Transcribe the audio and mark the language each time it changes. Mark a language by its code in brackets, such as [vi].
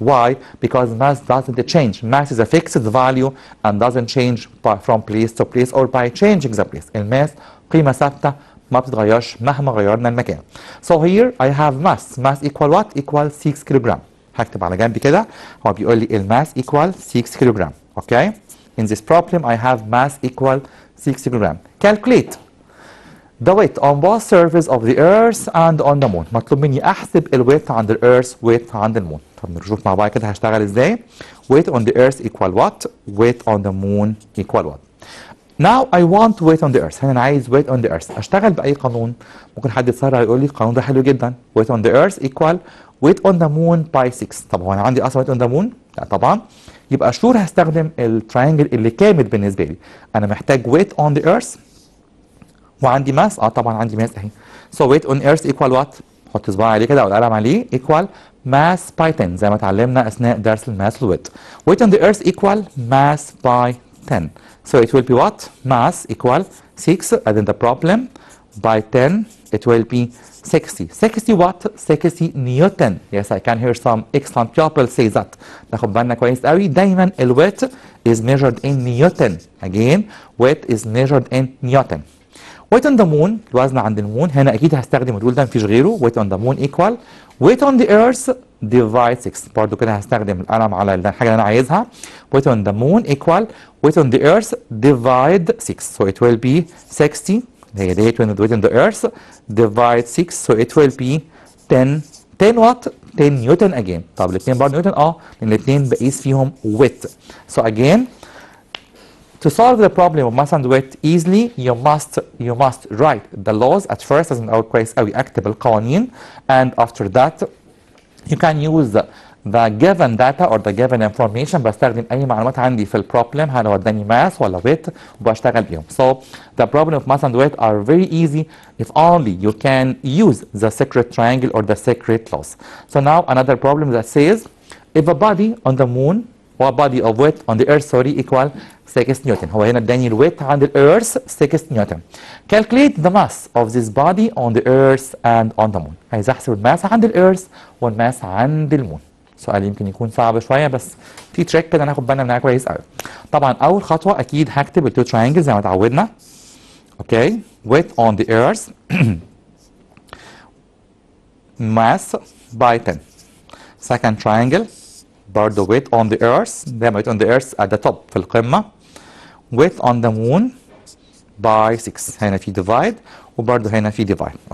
[en] Why? Because mass doesn't change. Mass is a fixed value and doesn't change from place to place or by changing the place. [ar] الماس قيمة ثابتة ما بتتغيرش مهما غيرنا المكان. [en] So here I have mass. Mass equal what? Equal 6 kilogram. [ar] هكتب على جنب كده. هو بيقول لي الماس equal 6 كيلوغرام. [en] Okay. In this problem I have mass equal 6 kilogram. Calculate the weight on both surfaces of the earth and on the moon. [ar] مطلوب مني احسب الويت عند الارث ويت عند المون. طب نشوف مع بعض كده هشتغل ازاي. [en] Weight on the earth equal what? Weight on the moon equal what? Now I want weight on the earth. [ar] هنا انا عايز [en] weight on the earth. [ar] اشتغل باي قانون؟ ممكن حد يتسرع يقول لي القانون ده حلو جدا. [en] Weight on the earth equal weight on the moon by 6. [ar] طب هو انا عندي اصلا [en] weight on the moon؟ [ar] لا طبعا. يبقى شور هستخدم التراينجل اللي كامل بالنسبه لي. انا محتاج [en] weight on the earth [ar] وعندي ماس. طبعا عندي ماس اهي. [en] So weight on earth equal what؟ [ar] حط صباعي عليه كده او القلم عليه. [en] equal mass by 10 [ar] زي ما اتعلمنا اثناء درس الماس والويت. [en] Weight on the earth equal mass by 10. So it will be what? Mass equal 6 as in the problem by 10 it will be 60. 60 what? 60 newton. Yes, I can hear some excellent people say that. [ar] ناخد بالنا كويس قوي. [en] دايما الويت is measured in newton. Again, weight is measured in newton. Weight on the moon [ar] الوزن عند المون. هنا اكيد هستخدم الرول ده مفيش غيره. [en] Weight on the moon equal weight on the earth divide 6. [ar] برضو كده هستخدم القلم على الحاجه اللي انا عايزها. [en] Weight on the moon equal weight on the earth divide 6. So it will be 60. [ar] هي ديت [en] weight on the earth divide 6. So it will be 10. 10 what? 10 newton again. [ar] طب الاثنين برضه نيوتن لان الاثنين بقيس فيهم weight. [en] So again to solve the problem of mass and weight easily, you must write the laws at first. [ar] لازم الأول كويس قوي أكتب القوانين. [en] And after that, you can use the given data or the given information. [ar] بستخدم أي معلومات عندي في البروبلم هل هو اداني mass ولا weight وبشتغل بيهم. [en] So the problem of mass and weight are very easy if only you can use the secret triangle or the secret laws. So now another problem that says if a body on the moon or body of weight on the earth equal 6 newton. [ar] هو هنا اداني الويت عند الارث 6 نيوتن. [en] Calculate the mass of this body on the earth and on the moon. [ar] عايز احسب الماس عند الارث والماس عند المون. سؤال يمكن يكون صعب شويه بس في تريك كده ناخد بالنا منها كويس قوي. طبعا اول خطوه اكيد هكتب التو تراينجل زي ما اتعودنا. [en] Okay. Weight on the earth mass by 10. Second triangle برضه weight on the earth. دايما weight on the earth at the top [ar] في القمة. [en] weight on the moon by 6. [ar] هنا في divide وبرضه هنا في divide.